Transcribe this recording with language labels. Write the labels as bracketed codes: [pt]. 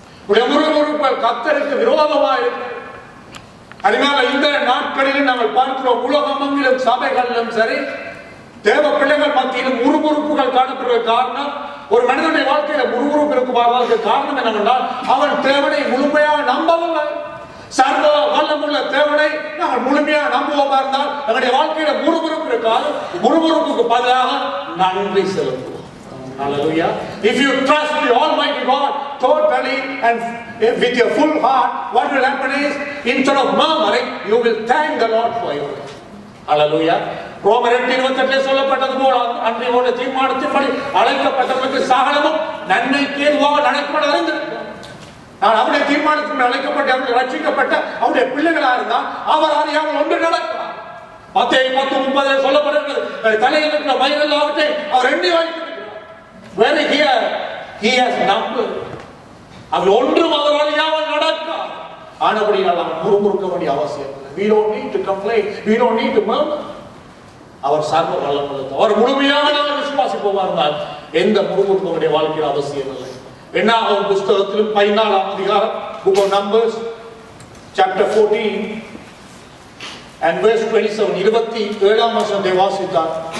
[ta] உடைய முறுமுறுப்புகள் கர்த்தருக்கு விரோதமாய் இருக்கிறது. அதனால இந்த நாட்களிலும் நாங்கள் பார்க்கிறோம், உலகமெங்கிலும் சபைகளிலும் சரி, தேவ பிள்ளைகள் மத்தியிலும் முறுமுறுப்புகள் காணப்படுற காரணம், ஒரு மனிதனுடைய வாழ்க்கையில முறுமுறுப்பு இருக்குமாறு காரணம் என்னவென்றால் அவன் தேவனை முழுமையாக நம்பவில்லை. சர்வ வல்லமுள்ள தேவனை நாங்கள் முழுமையாக நம்புவோமா இருந்தால் எங்களுடைய வாழ்க்கையில முறுமுறுப்பு இருக்காது. முறுமுறுப்புக்கு பதிலாக நன்றி செலுத்துவோம். [en] Hallelujah. If you trust the Almighty God totally and with your full heart, what will happen is, instead of murmuring, you will thank the Lord for your life. Hallelujah. [ta] ரோமர் 8:28 சொல்லப்பட்டது போல அன்றையோட தீர்மானத்தின்படி அழைக்கப்பட்டவர்களுக்கு சகலமும் நன்மைக்கு ஏதுவாக நடக்கப்பட அறிந்திருக்கிறார். நான் அவருடைய தீர்மானத்தின்படி அழைக்கப்பட்ட, அவருடைய ரட்சிக்கப்பட்ட அவருடைய பிள்ளைகளா இருந்தால் அவர் அறியாமல் ஒன்று நடக்கிறார். 10:30 சொல்லப்படுகிறது, தலையில் இருக்கிற மயிர் எல்லாவற்றை அவர் எண்ணி வைத்திருக்கிறார். [en] Very here he has numbered. [ta] அவர் ஒன்றும் அவர் அறியாமல் நடக்கிறார். ஆனபடியால் நாம் முறுமுறுக்க வேண்டிய அவசியம் இல்லை. [en] We don't need to complain, we don't need to murmur. [ta] அவர் சர்வ வல்லமுள்ளவர். அவர் முழுமையாக நாம் விசுவாசிப்போமா இருந்தால் எந்த முறுமுறுப்புடைய வாழ்க்கையில் அவசியம் இல்லை. என்னாகும் புஸ்தகத்திலும் 14ஆம் அதிகாரம், [en] Book of Numbers chapter 14 and verse 27, [ta] 27ஆம் வசனத்தை வாசித்தார்.